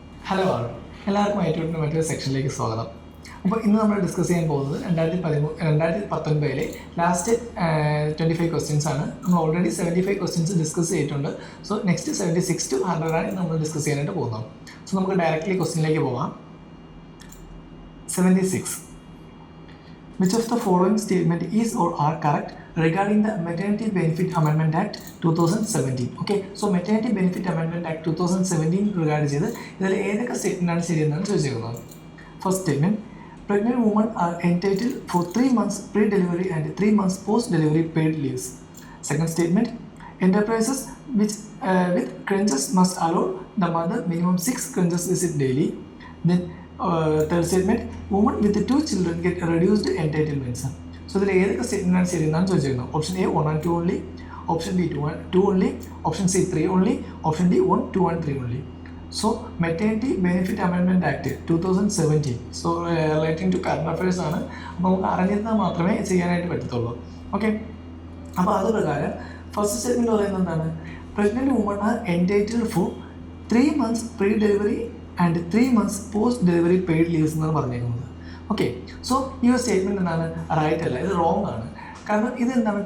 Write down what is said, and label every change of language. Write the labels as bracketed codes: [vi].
[ml] Hello ആൾ എല്ലാവർക്കും ഐറ്റ്യൂട്ടിൻ്റെ മറ്റൊരു സെക്ഷനിലേക്ക് സ്വാഗതം. അപ്പോൾ ഇന്ന് നമ്മൾ ഡിസ്കസ് ചെയ്യാൻ പോകുന്നത് 2019 ലാസ്റ്റ് 25 ക്വസ്റ്റ്യൻസ് ആണ്. നമ്മൾ ഓൾറെഡി 75 ക്വസ്റ്റ്യൻസ് ഡിസ്കസ് ചെയ്തിട്ടുണ്ട്. സോ നെക്സ്റ്റ് 76 to 100 ആണ് നമ്മൾ ഡിസ്കസ് ചെയ്യാനായിട്ട് പോകുന്നത്. സോ നമുക്ക് ഡയറക്റ്റ്ലി ക്വസ്റ്റ്യനിലേക്ക് പോകാം. 76. [en] Which of the following statement is or are correct regarding the Maternity Benefit Amendment Act 2017? Okay, so Maternity Benefit Amendment Act 2017 regard [ml] ചെയ്ത് ഇതിൽ ഏതൊക്കെ സ്റ്റേറ്റ്മെൻ്റാണ് ശരിയെന്നാണ് ചോദിച്ചിരിക്കുന്നത്. First statement, [en] pregnant women are entitled for 3 months pre-delivery and 3 months post-delivery paid leaves. Second statement, enterprises with crunches must allow the mother minimum 6 crunches visit daily. Then third statement, women with 2 children get reduced entitlements. [ml] So ഇതിൽ ഏതൊക്കെ സ്റ്റേറ്റ്മെൻ്റാണ് ശരിയെന്നാണ് ചോദിച്ചിരിക്കുന്നത്. Option A 1 and 2 only, option B 2 only, option C 3 only, option D 1, 2 and 3 only. [en] So Maternity Benefit Amendment Act 2017, so relating to current affairs [ml] ആണ്. അപ്പോൾ നമുക്ക് അറിഞ്ഞിരുന്നാൽ മാത്രമേ ചെയ്യാനായിട്ട് പറ്റത്തുള്ളൂ. Okay, അപ്പോൾ അത് പ്രകാരം ഫസ്റ്റ് സ്റ്റേറ്റ്മെൻറ്റ് പറയുന്നത് എന്താണ്? [en] pregnant woman are entitled for 3 months pre delivery and 3 months post delivery paid leaves [ml] എന്നാണ് പറഞ്ഞിരിക്കുന്നത്. ഓക്കെ, സോ ഈ ഒരു സ്റ്റേറ്റ്മെൻറ്റ് എന്താണ്? റൈറ്റ് അല്ല, ഇത് റോങ് ആണ്. കാരണം ഇത് എന്താണ്?